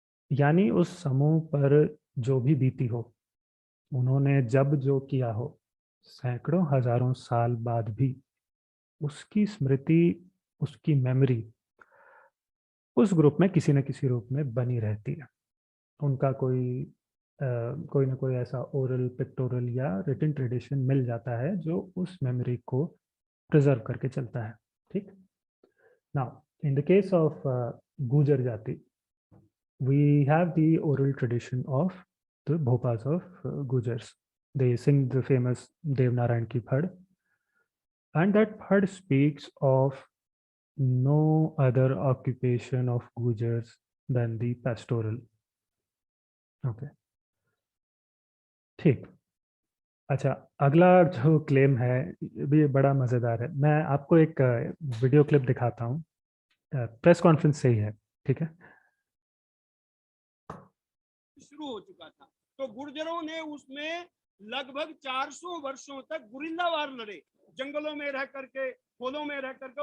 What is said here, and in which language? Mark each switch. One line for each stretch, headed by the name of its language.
Hindi: यानी उस समूह पर जो भी बीती हो, उन्होंने जब जो किया हो, सैकड़ों हजारों साल बाद भी उसकी स्मृति, उसकी मेमोरी उस ग्रुप में किसी न किसी रूप में बनी रहती है। उनका कोई ना कोई ऐसा ओरल, पिक्टोरल या रिटन ट्रेडिशन मिल जाता है जो उस मेमोरी को प्रिजर्व करके चलता है। ठीक।
English: Now, in the case of Gujar Jati, we have the oral tradition of the Bhopas of Gujars. They sing the famous Devnarayan ki Phad, and that Phad speaks of no other occupation of Gujars than the pastoral. Okay. ठीक।
Hindi: अच्छा, अगला जो claim है भी बड़ा मज़ेदार है। मैं आपको एक वीडियो क्लिप दिखाता हूँ, प्रेस कॉन्फ्रेंस से ही है। ठीक है। शुरू हो चुका था, तो गुर्जरों ने उसमें लगभग 400 वर्षों तक गुरिल्ला वार लड़े, जंगलों में रह करके, खोलों में रह करके।